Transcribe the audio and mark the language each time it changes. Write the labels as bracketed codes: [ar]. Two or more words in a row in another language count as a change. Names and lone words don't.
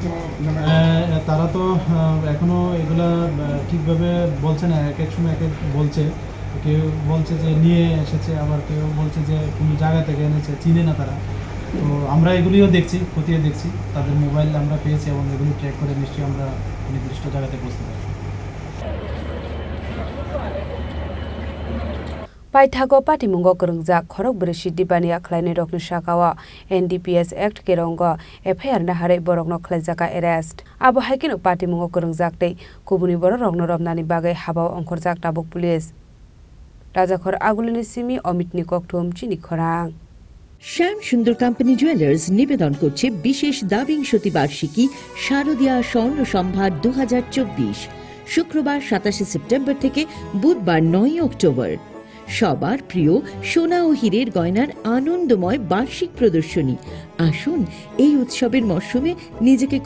[bn] তারা তো এখনও এগুলা ঠিকভাবে বলছে না এক এক সময় এক এক বলছে কেউ বলছে যে নিয়ে এসেছে আবার কেউ বলছে যে কোনো জায়গা থেকে এনেছে চিনে না তারা তো আমরা এগুলিও দেখছি খতিয়ে দেখছি তাদের মোবাইল আমরা পেয়েছি এবং এগুলি ট্র্যাক করে নিশ্চয়ই আমরা নির্দিষ্ট জায়গাতে পৌঁছতে পারি [trp] Paithago patimungo korungjak khorokburi siddibani akhlaine rokni shakawa NDPS Act kerongo FIR na hare borokno khlaijaka arrest abo haikino patimungo korungjak tei kubuni borok rokno romnani bagai habao ongkhorjak tabuk police Rajakhor agulini simi Omitni kokthum chini khorang [bn] শ্যাম সুন্দর কোম্পানি জুয়েলার্স নিবেদন করছে বিশেষ দাবিংশতি বার্ষিকী শারদীয়া স্বর্ণ সম্ভার 2024 শুক্রবার 27 সেপ্টেম্বর থেকে বুধবার 9 অক্টোবর সবার প্রিয় সোনা ও হীরের গয়নার আনন্দময় বার্ষিক প্রদর্শনী আসুন এই উৎসবের মরশুমে নিজেকে